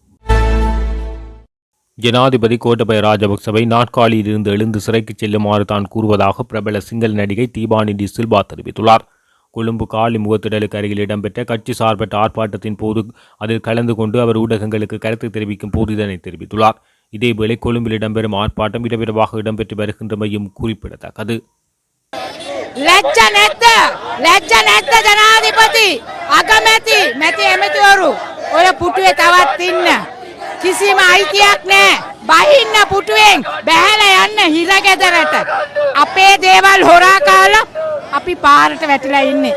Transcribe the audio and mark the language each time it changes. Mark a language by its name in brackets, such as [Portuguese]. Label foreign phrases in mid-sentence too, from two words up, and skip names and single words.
[Tamil] ஜனாதிபதி கோட்டபய ராஜபக்சவை நாற்காலியில் இருந்து எழுந்து சிறைக்கு செல்லுமாறு தான் கூறுவதாக பிரபல சிங்கள நடிகை தீபானி டி சில்வா தெரிவித்துள்ளார். கொழும்பு காலி முகத்திடலுக்கு அருகில் இடம்பெற்ற கட்சி சார்பற்ற ஆர்ப்பாட்டத்தின் போது அதில் கலந்து கொண்டு அவர் ஊடகங்களுக்கு கருத்து தெரிவிக்கும் போது இதனை தெரிவித்துள்ளார். இதேவேளை கொழும்பில் இடம்பெறும் ஆர்ப்பாட்டம் விரைவாக இடம்பெற்று வருகின்றமையும் குறிப்பிடத்தக்கது. [Sinhala] ජනාධිපති අගමැති මැති ඇමතිවරු ඔය පුටුවේ තවත් ඉන්න කිසිම අයිතියක් නැහැ. බහින්න පුටුවෙන් බැහැලා යන්න හිරගෙදරට. අපේ දේවල් හොරා කාලා අපි පාරට වැටිලා ඉන්නේ.